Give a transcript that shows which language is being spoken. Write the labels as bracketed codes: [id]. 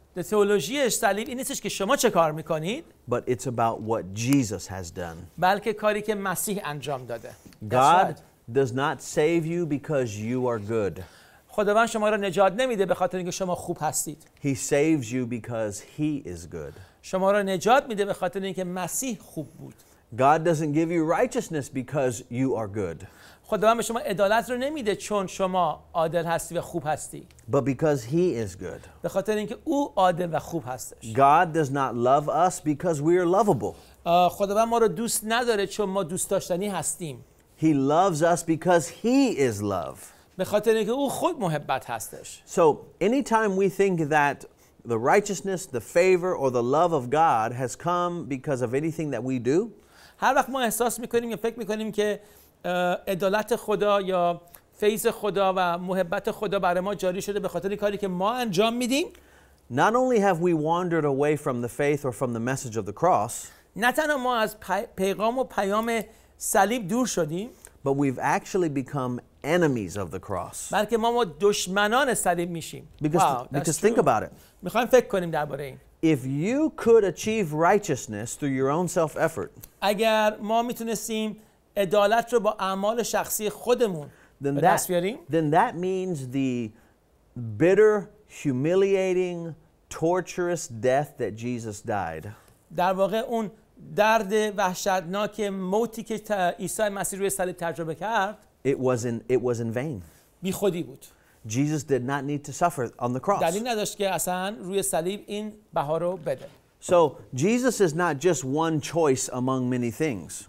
[fa] تئولوژی صلیب این نیستش که شما چه کار میکنید. [en] But it's about what Jesus has done. [fa] بلکه کاری که مسیح انجام داده. [en] God does not save you because you are good. [fa] خداوند شما را نجات نمیده به خاطر اینکه شما خوب هستید. [en] He saves you because he is good. [fa] شما را نجات میده به خاطر اینکه مسیح خوب بود. [en] God doesn't give you righteousness because you are good. [fa] خداوند به شما عدالت رو نمیده چون شما عادل هستی و خوب هستی. [en] But because he is good. [fa] به خاطر اینکه او عادل و خوب هستش. [en] God does not love us because we are lovable. [fa] خداوند ما رو دوست نداره چون ما دوست داشتنی هستیم. [en] He loves us because he is love. [fa] به خاطر اینکه او خود محبت هستش. [en] So anytime we think that the righteousness, the favor or the love of God has come because of anything that we do, [fa] هر وقت ما احساس میکنیم یا فکر میکنیم که عدالت خدا یا فیض خدا و محبت خدا برای ما جاری شده به خاطر کاری که ما انجام میدیم، [en] not only have we wandered away from the faith or from the message of the cross, [fa] نه تنها ما از پیغام و پیام صلیب دور شدیم، [en] but we've actually become enemies of the cross. [fa] بلکه ما دشمنان صلیب میشیم. [en] Because think about it. [fa] میخوایم فکر کنیم درباره این. [en] If you could achieve righteousness through your own self-effort, [fa] اگر ما میتونستیم عدالت رو با اعمال شخصی خودمون به دست بیاریم، [en] then that means the bitter, humiliating, torturous death that Jesus died. [fa] در واقع اون درد وحشتناک موتی که عیسی مسیح روی صلیب تجربه کرد، [en] it was in vain. [fa] بی خودی بود. [en] Jesus did not need to suffer on the cross. [fa] دلیل نداشت که اصلا روی صلیب این بها رو بده. [en] So Jesus is not just one choice among many things.